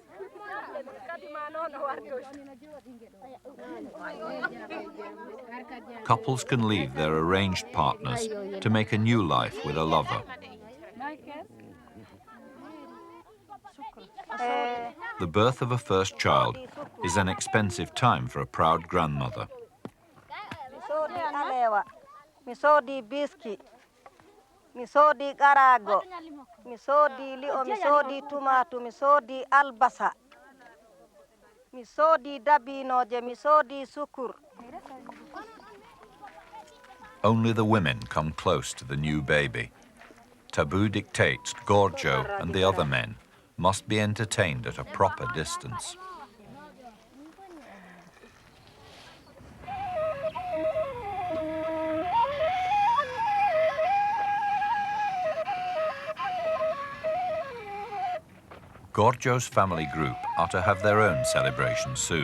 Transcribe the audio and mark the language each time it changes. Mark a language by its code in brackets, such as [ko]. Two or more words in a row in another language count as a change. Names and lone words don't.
[en] Couples can leave their arranged partners to make a new life with a lover. The birth of a first child is an expensive time for a proud grandmother. [ff] Mi soodi biski, mi soodi garago, mi soodi li'o, mi soodi tumatu, mi soodi albasa, mi soodi dabinoje, mi soodi sukur. [en] Only the women come close to the new baby. Taboo dictates Gorjo and the other men must be entertained at a proper distance. Gorgio's family group are to have their own celebration soon.